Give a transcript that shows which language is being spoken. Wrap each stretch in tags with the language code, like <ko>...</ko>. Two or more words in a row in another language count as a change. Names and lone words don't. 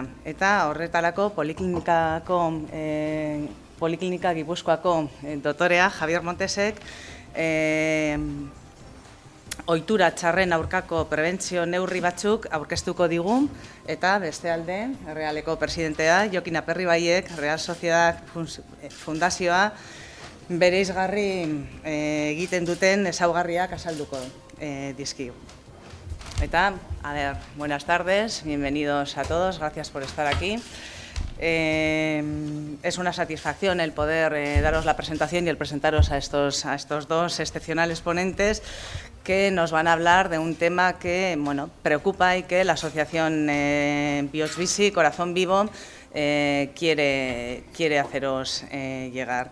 <eu>Eta horretarako Poliklinika Gipuzkoako doktorea Javier Montesek ohitura txarren aurkako prebentzio neurri batzuk aurkeztuko digu eta beste alde Realeko presidentea Jokin Aperribaiek Real Sociedad Fundazioa bereizgarri egiten duten ezaugarriak azalduko dizkigu. Eta,</eu> <es>buenas tardes, bienvenidos a todos, gracias por estar aquí. Es una satisfacción el poder daros la presentación y el presentaros a estos dos excepcionales ponentes que nos van a hablar de un tema que preocupa y que la asociación Bihotz Bizi, Corazón Vivo, quiere haceros llegar.</es>